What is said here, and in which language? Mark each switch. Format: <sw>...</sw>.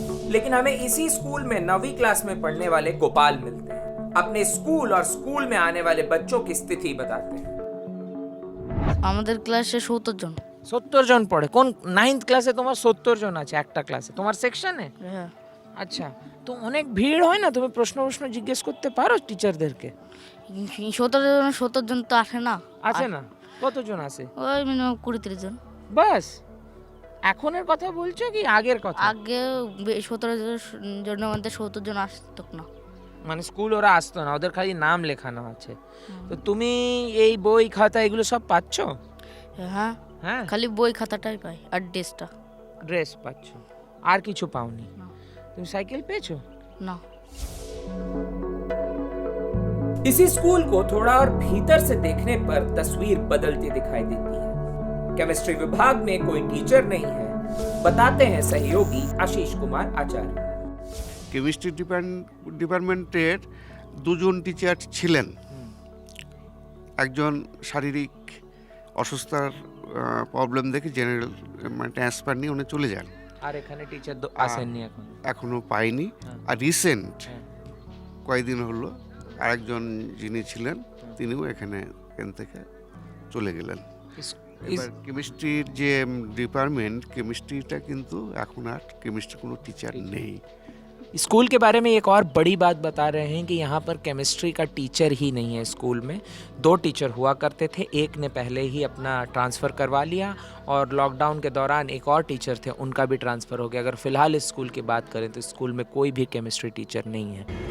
<hi>लेकिन हमें इसी स्कूल में 9वीं क्लास में पढ़ने वाले गोपाल मिलते हैं। अपने स्कूल और स्कूल में आने वाले बच्चों की स्थिति बताते हैं।</hi> <bn>আমাদের ক্লাসে 70 জন। 70 জন পড়ে। কোন 9th ক্লাসে তোমার 70 জন আছে একটা ক্লাসে? তোমার সেকশনে? হ্যাঁ। আচ্ছা, তো অনেক ভিড় হয় না? তুমি প্রশ্ন জিজ্ঞেস করতে পারো টিচারদেরকে? 70 জন তো আসে না। আছে না? কতজন আসে? ওই মিনিমাম 20-30 জন। বাস এখনের কথা বলছো কি আগের কথা? আগে 17 জনের মধ্যে 70 জন আসতো না। মানে স্কুল ওরা আসতো না, ওদের খালি নাম লেখানো আছে। তো তুমি এই বই খাতা এগুলো সব পাচ্ছ? হ্যাঁ, হ্যাঁ, খালি বই খাতাটাই পাই আর ড্রেসটা। ড্রেস পাচ্ছ, আর কিছু পাওনি? না। তুমি সাইকেল পেয়েছো? না।</bn> <hi>इसी स्कूल को थोड़ा और भीतर से देखने पर तस्वीर बदलती दिखाई देती है। केमिस्ट्री विभाग में कोई टीचर नहीं है, बताते हैं सहयोगी आशीष कुमार आचार्य।</hi> <bn>কেমিস্ট্রি ডিপার্টমেন্টের দুজন টিচার ছিলেন। একজন শারীরিক অসুস্থতার প্রবলেম দেখে জেনারেল মানে ট্রান্সফার নিয়ে উনি চলে যান। আর এখানে টিচার আসেননি এখন? এখনো পাইনি। আর রিসেন্ট কয়েকদিন হলো আরেকজন যিনি ছিলেন তিনিও এখান থেকে চলে গেলেন। এবার কেমিস্ট্রির যে ডিপার্টমেন্ট, কেমিস্ট্রিটা কিন্তু এখন আর কেমিস্ট্রি কোনো টিচার নেই।</bn> <hi>स्कूल के बारे में एक और बड़ी बात बता रहे हैं कि यहाँ पर केमिस्ट्री का टीचर ही नहीं है स्कूल में। 2 टीचर हुआ करते थे, एक ने पहले ही अपना ट्रांसफ़र करवा लिया और लॉकडाउन के दौरान एक और टीचर थे, उनका भी ट्रांसफ़र हो गया। अगर फ़िलहाल इस स्कूल की बात करें तो स्कूल में कोई भी केमिस्ट्री टीचर नहीं है।</hi>